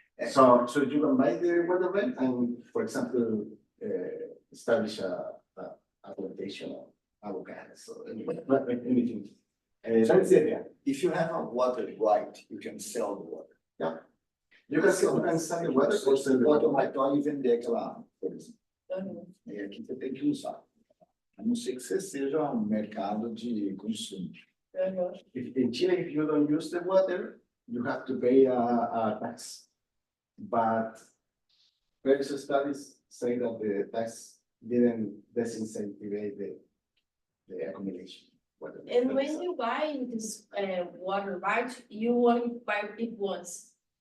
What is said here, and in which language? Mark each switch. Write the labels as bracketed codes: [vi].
[en] So you can buy the water rent and, for example, establish a plantation of avocados or anything. That's the idea. If you have a water right, you can sell the water. Yeah. You can sell the water or sell the Water water. [pt] right, pode vender aquela água, por exemplo. E aqui você tem que usar. A não ser que você seja um mercado de consumo. [en] If in Chile, if you don't use the water, you have to pay a tax. But previous studies say that the tax didn't disincentivize the accumulation. Water. And when you buy this water right, you only buy it once.